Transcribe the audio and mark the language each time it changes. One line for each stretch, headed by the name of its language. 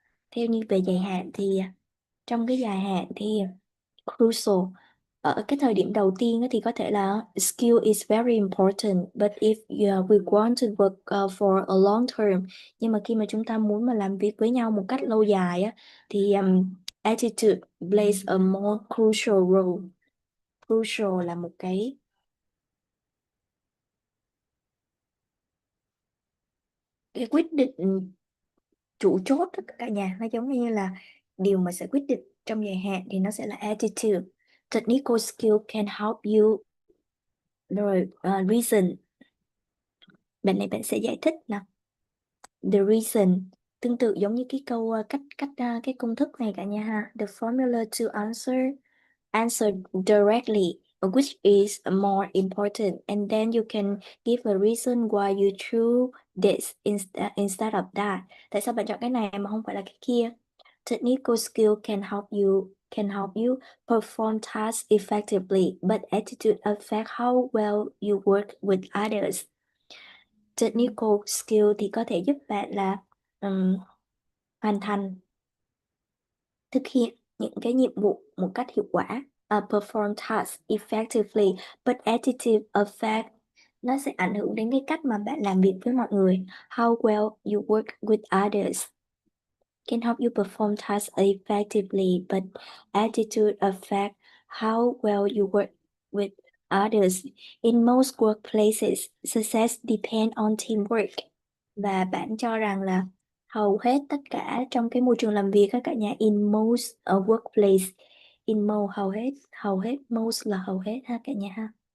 Vietnamese: Theo như về dài hạn thì trong cái dài hạn thì crucial ở cái thời điểm đầu tiên thì có thể là
English: skill is very important, but if we want to work for a long term,
Vietnamese: nhưng mà khi mà chúng ta muốn mà làm việc với nhau một cách lâu dài thì
English: attitude plays a more crucial role.
Vietnamese: Crucial là một cái quyết định chủ chốt đó cả nhà, nó giống như là điều mà sẽ quyết định trong dài hạn thì nó sẽ là attitude.
English: Technical skill can help you rồi reason.
Vietnamese: Bạn này bạn sẽ giải thích nào.
English: The reason
Vietnamese: tương tự giống như cái câu cái công thức này cả nhà ha.
English: The formula to answer directly which is more important, and then you can give a reason why you choose this instead of that.
Vietnamese: Tại sao bạn chọn cái này mà không phải là cái kia?
English: Technical skill can help you perform tasks effectively, but attitude affect how well you work with others.
Vietnamese: Technical skill thì có thể giúp bạn là hoàn thành, thực hiện những cái nhiệm vụ một cách hiệu quả,
English: perform tasks effectively, but attitude affect,
Vietnamese: nó sẽ ảnh hưởng đến cái cách mà bạn làm việc với mọi người.
English: How well you work with others can help you perform tasks effectively, but attitude affect how well you work with others. In most workplaces, success depends on teamwork.
Vietnamese: Và bạn cho rằng là hầu hết tất cả trong cái môi trường làm việc các cả nhà,
English: in most workplace, in most
Vietnamese: hầu hết, most là hầu hết ha cả nhà ha.